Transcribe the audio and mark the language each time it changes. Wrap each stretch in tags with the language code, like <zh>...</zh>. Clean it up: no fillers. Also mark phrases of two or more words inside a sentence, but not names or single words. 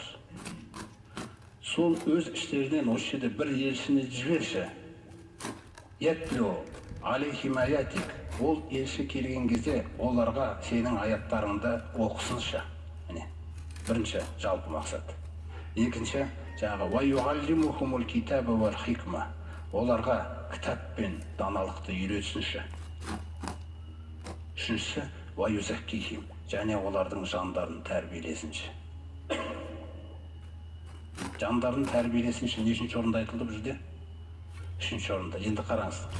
<kk>Сол өз іштерінен осы жерде бір елшіні жіберші.</kk> <ar>يتلو عليهم آياتك.</ar> <kk>Ол елші келген кезде оларға сенің аяттарыңды оқысыншы. Міне, бірінші жалпы мақсат. Екінші, жаңағы</kk> <ar>ويعلمهم الكتاب والحكمة.</ar> <kk>Оларға кітап пен даналықты үйретсінші. Үшіншісі, ваюзаккихим. Және олардың жандарын тәрбиелесінші. Жандарын тәрбиелесінші нешінші орында айтылды бұл жерде? Үшінші орында. Енді қараңыздар.</kk>